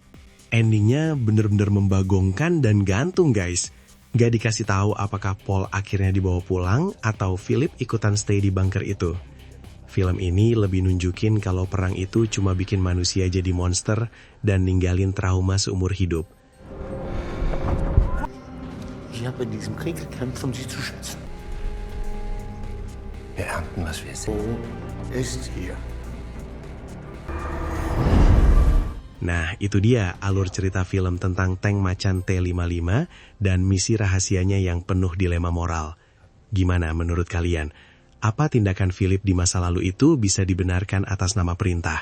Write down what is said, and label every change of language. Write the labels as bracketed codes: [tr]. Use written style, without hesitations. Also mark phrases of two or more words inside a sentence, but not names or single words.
[id] Endingnya bener-bener membagongkan dan gantung, guys. Gak dikasih tahu apakah Paul akhirnya dibawa pulang atau Philip ikutan stay di bunker itu. Film ini lebih nunjukin kalau perang itu cuma bikin manusia jadi monster dan ninggalin trauma seumur hidup. [de] Ich habe in diesem Krieg gekämpft, um sie zu schützen. Wir ernten, was wir sehen. Ist hier. [id] Nah, itu dia alur cerita film tentang tank macan T-55 dan misi rahasianya yang penuh dilema moral. Gimana menurut kalian? Apa tindakan Philip di masa lalu itu bisa dibenarkan atas nama perintah?